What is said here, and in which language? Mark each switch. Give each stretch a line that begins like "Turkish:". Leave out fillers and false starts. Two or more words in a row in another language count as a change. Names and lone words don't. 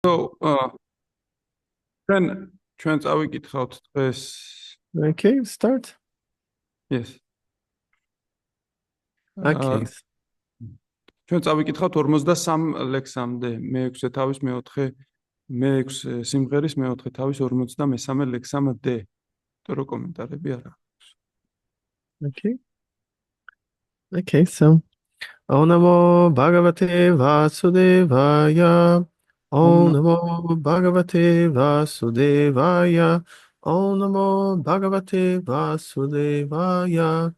English: So,
Georgian: ჩვენ წავიკითხავთ დღეს.
English: Okay, start. Yes. Okay.
Georgian: ჩვენ წავიკითხავთ 53 ლექსამდე, მე-6 თავის, მე-6 სიმღერის მე-4 თავის 53 ლექსამდე. თორე კომენტარები არ აქვს.
English: Okay, so
Sanskrit: Om Namo Bhagavate Vasudevaya. Om Namo Bhagavate Vasudevaya. Om Namo Bhagavate Vasudevaya.